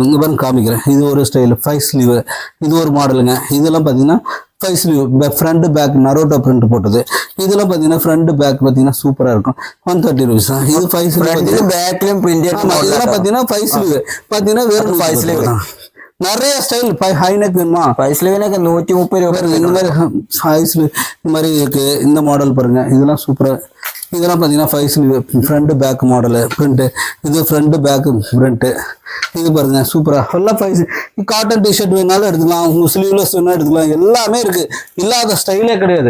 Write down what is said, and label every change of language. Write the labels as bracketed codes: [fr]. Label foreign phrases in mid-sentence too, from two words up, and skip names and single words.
[ta] இங்கே பாருங்க காமிக்கிறேன். இது ஒரு [en] style 5 sleeve. [ta] இது ஒரு மாடலுங்க. இதெல்லாம் பார்த்தீங்கன்னா [en] 5 sleeve front back Naruto print [ta] போட்டது. இதெல்லாம் பார்த்தீங்கன்னா [en] front back [ta] பார்த்தீங்கன்னா சூப்பராக இருக்கும். 130 ருபீஸ் தான். இது [en] 5 sleeve backலையும் print. [ta] இதெல்லாம் பார்த்தீங்கன்னா 5 ஸ்லீவ் பார்த்தீங்கன்னா வெறும் 5 ஸ்லீவ் தான். நிறைய [en] style high neck [ta] வேணுமா [en] five sleeveനൊക്കെ [ml] 130 രൂപ [ta] பாருங்க இந்த மாதிரி சைஸ்ல இந்த மாதிரி இருக்கு. இந்த மாடல் பாருங்க, இதெல்லாம் சூப்பரா. இதெல்லாம் பார்த்தீங்கன்னா [en] 5 sleeve front back model print. [ta] இது [en] front back print. [ta] இது பாருங்க சூப்பரா எல்லாம் [en] 5 cotton T-shirt [ta] வேணாலும் எடுத்துக்கலாம், உங்க ஸ்லீவ்லெஸ் வேணாலும் எடுத்துக்கலாம். எல்லாமே இருக்கு, இல்லாத ஸ்டைலே கிடையாது.